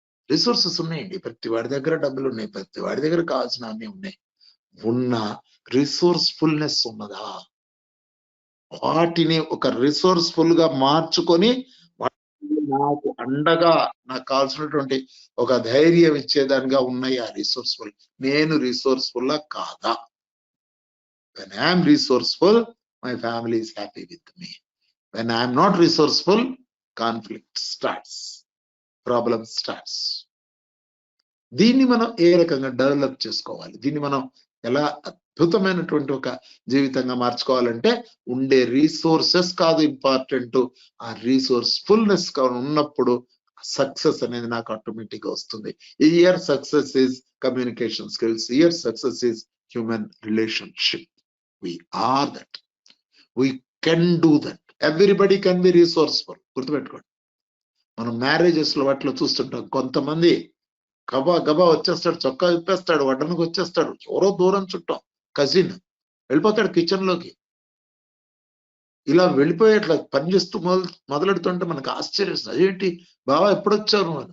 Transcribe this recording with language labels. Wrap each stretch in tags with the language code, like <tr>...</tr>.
<te>Resources ఉన్నాయండి, ప్రతి వాడి దగ్గర డబ్బులు ఉన్నాయి, ప్రతి వాడి దగ్గర కావాల్సిన అన్ని ఉన్నాయి, ఉన్న రిసోర్స్ఫుల్నెస్ ఉన్నదా, వాటిని ఒక రిసోర్స్ఫుల్ గా మార్చుకొని నాకు అండగా నాకు కావాల్సినటువంటి ఒక ధైర్యం ఇచ్చేదానిగా ఉన్నాయి ఆ రిసోర్స్ఫుల్. నేను రిసోర్స్ఫుల్ కాదా?</te> <en>when I am resourceful, my family is happy with me. when I am not resourceful, conflict starts, problem starts.</en> <te>దీన్ని మనం ఏ రకంగా డెవలప్ చేసుకోవాలి, దీన్ని మనం ఎలా అద్భుతమైనటువంటి ఒక జీవితంగా మార్చుకోవాలంటే ఉండే రీసోర్సెస్ కాదు ఇంపార్టెంట్, ఆ రిసోర్స్ఫుల్నెస్ ఉన్నప్పుడు సక్సెస్ అనేది నాకు ఆటోమేటిక్ గా వస్తుంది.</te> <en>Your success is communication skills, your success is human relationship. we are that, we can do that, everybody can be resourceful.</en> <te>గుర్తుపెట్టుకోండి, మనం మ్యారేజెస్ లో వాటిలో చూస్తుంటాం, కొంతమంది గబా గబా వచ్చేస్తాడు, చొక్కా విప్పేస్తాడు, వడ్డనకు వచ్చేస్తాడు, ఎవరో దూరం చుట్టాం కజిన్ వెళ్ళిపోతాడు కిచెన్ లోకి. ఇలా వెళ్ళిపోయేట్లా పనిచేస్తూ మొదలెడుతుంటే మనకు ఆశ్చర్యం, అదేంటి బావా ఎప్పుడొచ్చావు నువ్వు?</te>